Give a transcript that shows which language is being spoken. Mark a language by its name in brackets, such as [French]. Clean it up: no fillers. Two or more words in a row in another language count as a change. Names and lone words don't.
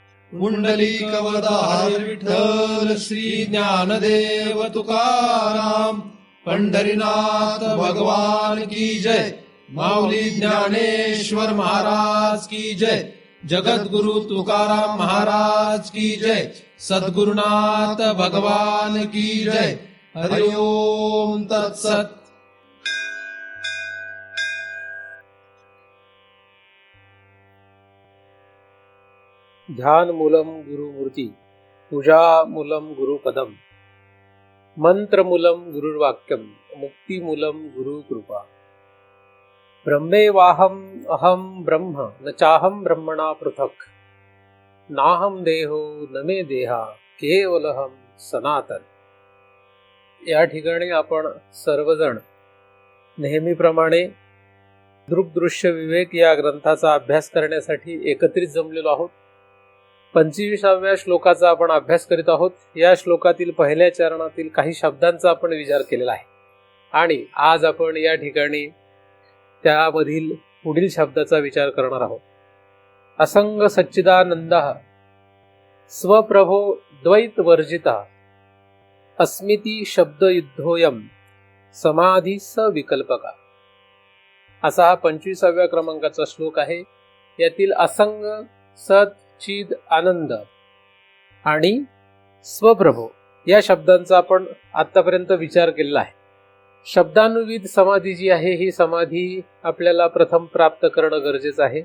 [Marathi] पुंडलिकवरदा हरी विठ्ठल श्री ज्ञानदेव तुकाराम पंढरीनाथ भगवान की जय। माऊली ज्ञानेश्वर महाराज की जय। जगद्गुरु तुकाराम महाराज की जय। सद्गुरुनाथ भगवान की जय। [Sanskrit] हरि ओम तत्सत। ध्यान मूलम गुरुमूर्ती, पूजा मूलम गुरुपदम, मंत्र मूलम गुरुर्वाक्यम, मुक्ती मूलम गुरुकृपा। ब्रह्मेवाहम अहम ब्रह्म न चाहम ब्रह्मणा पृथक, नाहम देहो न मे देहा केवलहम सनातन। [Marathi] या ठिकाणी आपण सर्वजण नेहमीप्रमाणे दृक्दृश्य विवेक या ग्रंथाचा अभ्यास करण्यासाठी एकत्रित जमलेलो आहोत। 25व्या श्लोकाचा आपण अभ्यास करीत आहोत। या श्लोकातील पहिल्या चरणातील काही शब्दांचा आपण विचार केलेला आहे आणि आज आपण या ठिकाणी त्यामधील पुढील शब्दाचा विचार करणार आहोत। [Sanskrit] असंग सच्चिदानंदः स्वप्रभो द्वैत वर्जिता अस्मिति शब्दयुद्धोयम समाधी स विकल्पका। [Marathi] असा हा 25व्या क्रमांकाचा श्लोक आहे। यातील असंग, सत, चिद, आनंद आणि स्वप्रभो या शब्दांचा आपण आतापर्यंत विचार केलेला आहे। शब्दानुविध समाधी जी आहे ही समाधी आपल्याला प्रथम प्राप्त करणं गरजेचं आहे।